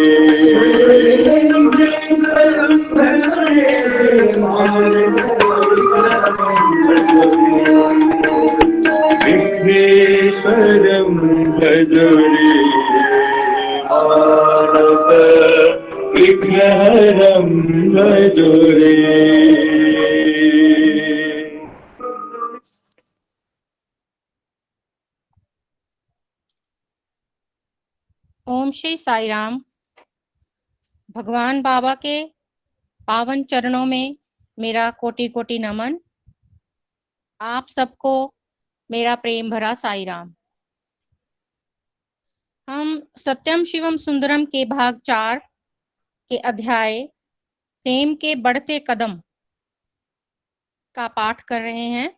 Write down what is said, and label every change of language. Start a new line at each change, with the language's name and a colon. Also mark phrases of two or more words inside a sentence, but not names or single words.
Sanskrit: विघ्नेश्वरं भजो रे मानस विघ्नेश्वरं भजो रे मानस विघ्नहरं भजो रे।
Hindi: ओम श्री साई राम। भगवान बाबा के पावन चरणों में मेरा कोटि कोटि नमन। आप सबको मेरा प्रेम भरा साई राम। हम सत्यम शिवम सुंदरम के भाग 4 के अध्याय प्रेम के बढ़ते कदम का पाठ कर रहे हैं।